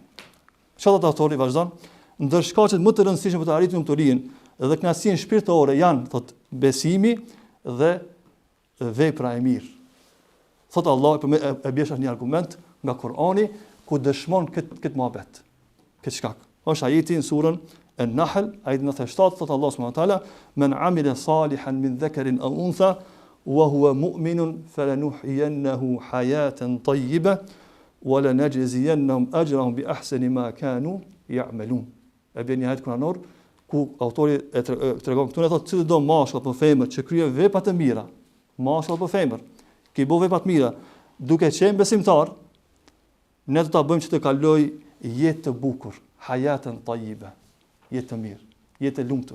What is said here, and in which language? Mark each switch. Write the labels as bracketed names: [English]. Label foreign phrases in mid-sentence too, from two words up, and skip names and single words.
[Albanian] Çfarë do autori vazhdon? Ndër shkaqet më të rëndësishme për të arritur lumturinë dhe kënaqësinë shpirtërore janë thot besimi dhe vepra e mirë. Thot Allah e bjesh një argument nga Kurani ku dëshmon këtë mohabet, këtë shkak. Është ajeti në surën An-Nahl, ajeti 97, thot Allah [Arabic] سبحانه وتعالى, "من عمل صالحا من ذكر أو أنثى وهو مؤمن فلنحيينه حياة طيبة ولنجزينهم أجرهم بأحسن ما كانوا يعملون." [Albanian] E bën një ajet kuranor ku autori e tregon këtu, ne thotë çdo do mashkull apo femër që kryen vepra të mira, mashkull apo femër, që i bën vepra të mira duke qenë besimtar, ne do ta bëjmë që të kaloj jetë të bukur, [Arabic] حياة طيبة, [Albanian] jetë të mirë, jetë e lumtur.